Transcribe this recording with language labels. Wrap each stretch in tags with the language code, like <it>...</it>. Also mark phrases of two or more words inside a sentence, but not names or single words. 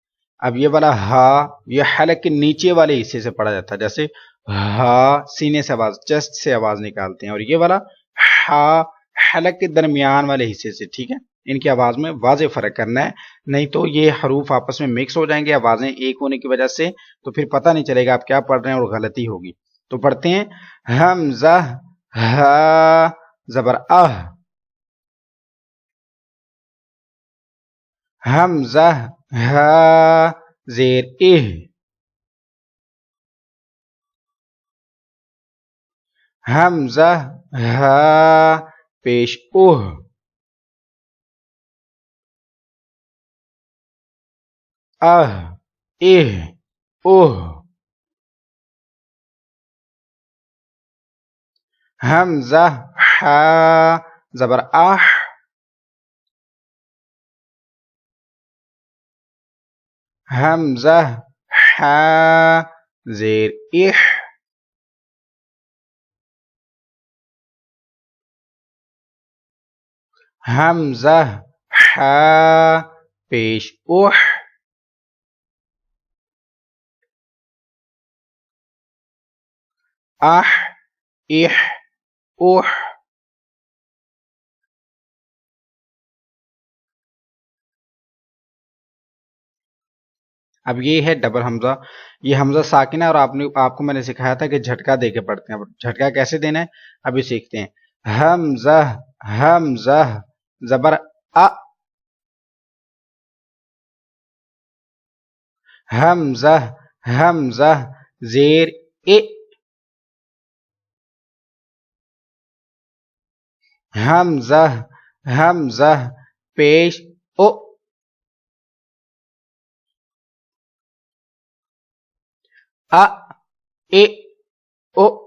<ur>اب یہ والا ہا، یہ حلق کے نیچے والے حصے سے پڑھا جاتا ہے، جیسے ہا سینے سے آواز، چیسٹ سے آواز نکالتے ہیں، اور یہ والا ہا حلق کے درمیان والے حصے سے، ٹھیک ہے۔ ان کی آواز میں واضح فرق کرنا ہے، نہیں تو یہ حروف آپس میں مکس ہو جائیں گے آوازیں ایک ہونے کی وجہ سے، تو پھر پتہ نہیں چلے گا آپ کیا پڑھ رہے ہیں اور غلطی ہوگی۔ تو پڑھتے ہیں حمزہ ہا زبر اہ، حمزہ ہا زیر اہ، حمزہ ہا پیش اوہ، اہ اہ اوہ، حمزہ ہا زبر آہ، حمزہ ہا زیر اح، حمزہ ہا پیش اوح، اح اح اوح، اب یہ ہے ڈبل حمزہ، یہ حمزہ ساکنہ ہے، اور آپ کو میں نے سکھایا تھا کہ جھٹکا دے کے پڑھتے ہیں۔ جھٹکا کیسے دینا ہے ابھی سیکھتے ہیں۔ حمزہ حمزہ زبر ا، حمزہ حمزہ زیر اے، حمزہ حمزہ پیش او، ا اے او۔</ur>